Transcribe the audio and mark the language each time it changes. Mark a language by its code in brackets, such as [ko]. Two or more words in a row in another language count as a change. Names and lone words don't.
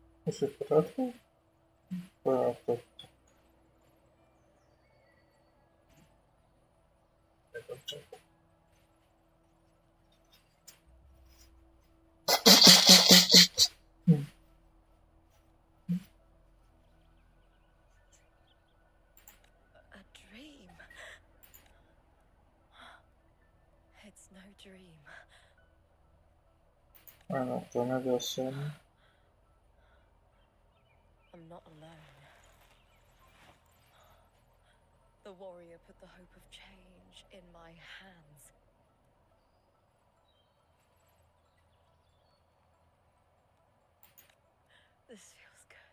[cs] Už je v pořádku? To. Je dobře. [en] A dream. It's no dream. [cs] Ano, to nebyl sen. [en] I'm not alone. The warrior put the hope of change in my hands. This feels good.